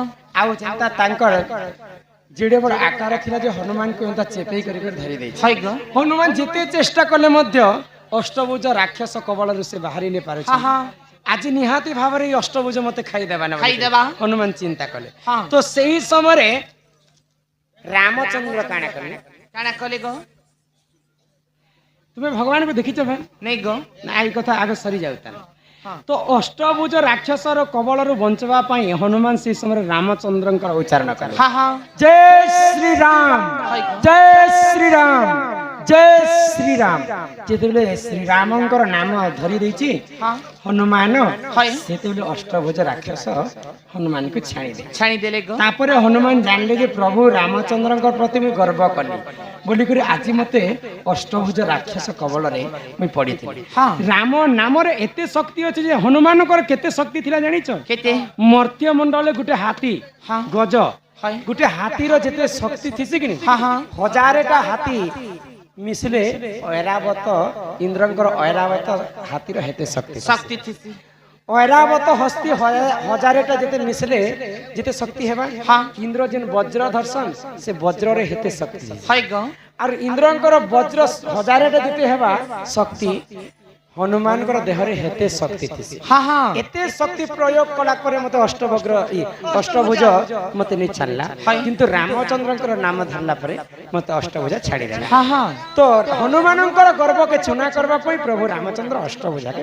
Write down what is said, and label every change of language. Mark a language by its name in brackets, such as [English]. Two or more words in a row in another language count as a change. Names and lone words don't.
[Odia] ଆଉ ଯେନ୍ତା ତାଙ୍କର ଯେଡ଼େ ବଡ଼ ଆକାର ଥିଲା ଯେ ହନୁମାନଙ୍କୁ ଏନ୍ତା ଚେପେଇ କରି ଧରି ଦେଇଛି। ହାଇ ଗ। ହନୁମାନ ଯେତେ ଚେଷ୍ଟା କଲେ ମଧ୍ୟ ଅଷ୍ଟଭୁଜ ରାକ୍ଷସ କବଳରୁ ସେ ବାହାରି ନି ପାରୁଛି। ହଁ ହଁ ଆଜି ନିହାତି ଭାବରେ ଏଇ ଅଷ୍ଟଭୁଜ ମତେ ଖାଇଦେବା ନା ଖାଇଦେବା। ହନୁମାନ ଚିନ୍ତା କଲେ। ହଁ। ତ ସେଇ ସମୟରେ ରାମଚନ୍ଦ୍ର କାଣା କଲେ? କଣ କଲେ ଗୋ ତୁମେ ଭଗବାନଙ୍କୁ ଦେଖିଛ ଭାଇ? ନାହିଁ ଗୋ ନା ଏଇ କଥା ଆଗ ସରି ଯାଉତା। हाँ ତ ଅଷ୍ଟଭୁଜ ରାକ୍ଷସର କବଳରୁ ବଞ୍ଚିବା ପାଇଁ ହନୁମାନ ସେଇ ସମୟରେ ରାମଚନ୍ଦ୍ରଙ୍କର ଉଚ୍ଚାରଣ କଲେ। ହଁ ହଁ ଜୟ ଶ୍ରୀରାମ ଜୟ ଶ୍ରୀରାମ ଜୟ ଶ୍ରୀରାମ। ଯେତେବେଳେ ଶ୍ରୀରାମଙ୍କର ନାମ ଧରି ଦେଇଛି हाँ ହନୁମାନ ହାଇ। ସେତେବେଳେ ଅଷ୍ଟଭୁଜ ରାକ୍ଷସ ହନୁମାନଙ୍କୁ ଛାଣିଦେଲେ। ଛାଣି ଦେଲେ ଗୋ ତାପରେ ହନୁମାନ ଜାଣିଲେ ଯେ ପ୍ରଭୁ ରାମଚନ୍ଦ୍ରଙ୍କ ପ୍ରତି ମୁଁ ଗର୍ବ କଲି ବୋଲିକରି ଆଜି ମତେ ଅଷ୍ଟଭୁଜ ରାକ୍ଷସ କବଳରେ ମୁଁ ପଡ଼ିଥିଲି। हाँ ରାମ ନାମରେ ଏତେ ଶକ୍ତି ଅଛି ଯେ ହନୁମାନଙ୍କର କେତେ ଶକ୍ତି ଥିଲା ଜାଣିଛ? केते ମର୍ତ୍ତ୍ୟ ମଣ୍ଡଳରେ ଗୋଟେ ହାତୀ हाँ ଗଜ हाय ଗୋଟେ ହାତୀର ଯେତେ ଶକ୍ତି ଥିସି କି ହଁ ହଁ ହଜାରେଟା ହାତୀ ମିଶିଲେ ଐରାବତ ଇନ୍ଦ୍ରଙ୍କର ଐରାବତ ହାତୀର ହେତେ ଶକ୍ତି। ଶକ୍ତି ଥି ଐରାବତ ହସ୍ତି ହଜାରେଟା ଯେତେ ମିଶିଲେ ଯେତେ ଶକ୍ତି ହେବା हाँ ଇନ୍ଦ୍ର ଯେନ୍ ବଜ୍ର ଧର୍ସନ୍ ସେ ବଜ୍ରରେ ହେତେ ଶକ୍ତି। ହାଇ ଗୋ ଆର ଇନ୍ଦ୍ରଙ୍କର ବଜ୍ର ହଜାରେଟା ଯେତେ ହେବା ଶକ୍ତି ହନୁମାନଙ୍କର ଦେହରେ ହେତେ ଶକ୍ତି ଥିସି। ହଁ ହଁ ଏତେ ଶକ୍ତି ପ୍ରୟୋଗ କଲା ପରେ ମତେ ଅଷ୍ଟଭୁଜ ମତେ ନେଇ ଛାଡ଼ିଲା କିନ୍ତୁ ରାମଚନ୍ଦ୍ରଙ୍କର ନାମ ଧରିଲା ପରେ ମତେ ଅଷ୍ଟଭୁଜ ଛାଡ଼ିଦେଲା। ହଁ ହଁ ତ ହନୁମାନଙ୍କର ଗର୍ବକେ ଚୁନା କରିବା ପାଇଁ ପ୍ରଭୁ ରାମଚନ୍ଦ୍ର ଅଷ୍ଟଭୁଜାକେ